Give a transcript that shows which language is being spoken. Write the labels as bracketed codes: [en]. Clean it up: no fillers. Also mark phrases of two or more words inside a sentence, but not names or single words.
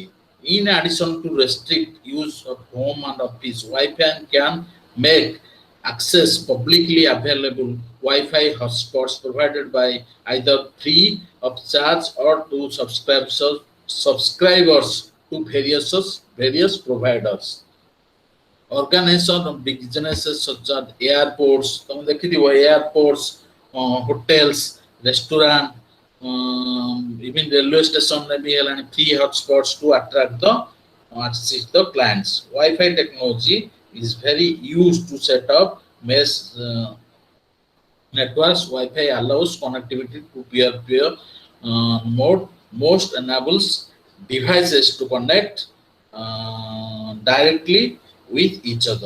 [en] In addition to restrict use of home and office, Wi-Fi can make access publicly available Wi-Fi hotspots provided by either free of charge or to subscribers to various providers. Organization of businesses such as airports, [or] ତମେ ଦେଖିଥିବ [en] airports, hotels, restaurant, even railway station [or] ରେ ବି ହେଲାଣି [en] free hotspots to attract the clients. Wi-Fi technology is very used to set up mesh networks. Wi-Fi allows connectivity to peer-to-peer mode. Most enables devices to connect directly with each other.